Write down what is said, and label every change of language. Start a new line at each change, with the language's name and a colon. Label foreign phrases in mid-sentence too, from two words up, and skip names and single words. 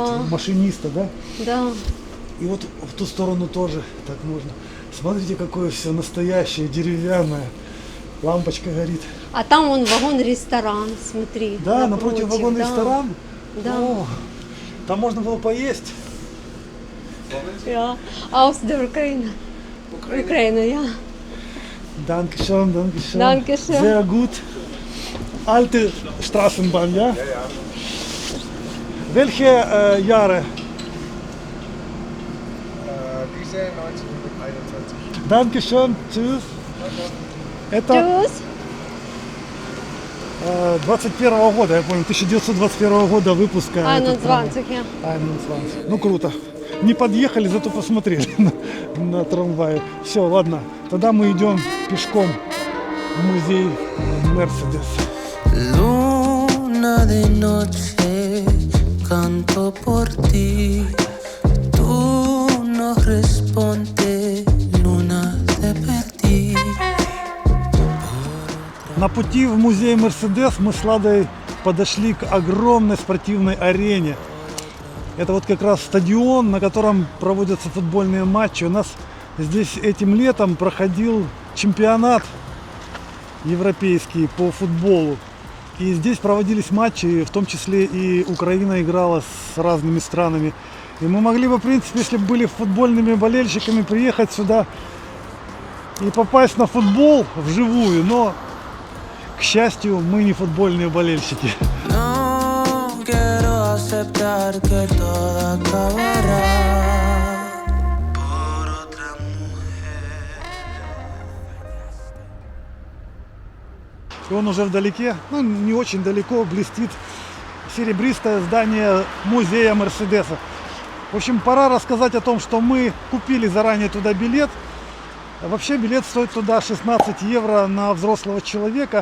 Russian: вот, машиниста, да? Да. И вот в ту сторону тоже так можно. Смотрите, какое все настоящее, деревянное. Лампочка горит. А там вон вагон-ресторан, смотри. Да, напротив да. вагон-ресторан. Да. О, там можно было поесть.
German: Ja, aus der Ukraine. Ukraine, ja. Dankeschön, Dankeschön. Dankeschön. Sehr gut. Alte Straßenbahn, ja? Welche Jahre? Diese 1921. Dankeschön, tschüss.
Russian: Это
German: Tschüss.
Russian: 21 года, я помню, 1921 года выпуска. этот трамвай.
German: 21, ja.
Russian: 21. Ну круто. Не подъехали, зато посмотрели на трамвае. Все, ладно. Тогда мы идем пешком в музей Мерседес.
Spanish: Luna de noche, canto por ti. Tú no respondes, luna, te perdí.
Russian: На пути в музей Мерседес мы с Ладой подошли к огромной спортивной арене. Это вот как раз стадион, на котором проводятся футбольные матчи. У нас здесь этим летом проходил чемпионат европейский по футболу. И здесь проводились матчи, в том числе и Украина играла с разными странами. И мы могли бы, в принципе, если бы были футбольными болельщиками, приехать сюда и попасть на футбол вживую. Но, к счастью, мы не футбольные болельщики.
Spanish: No quiero aceptar que todo acabará por otra mujer.
Russian: И он уже вдалеке, ну не очень далеко, блестит серебристое здание музея Мерседеса. В общем, пора рассказать о том, что мы купили заранее туда билет. Вообще билет стоит туда 16 евро на взрослого человека.